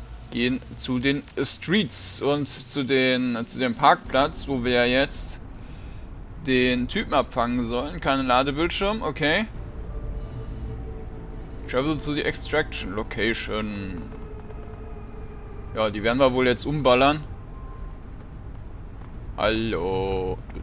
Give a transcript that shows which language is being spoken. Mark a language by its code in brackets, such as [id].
[de] Gehen zu den Streets und zu dem Parkplatz, wo wir jetzt den Typen abfangen sollen. Kein Ladebildschirm, okay. [en] Travel to the Extraction Location. [de] Ja, die werden wir wohl jetzt umballern. Hallo.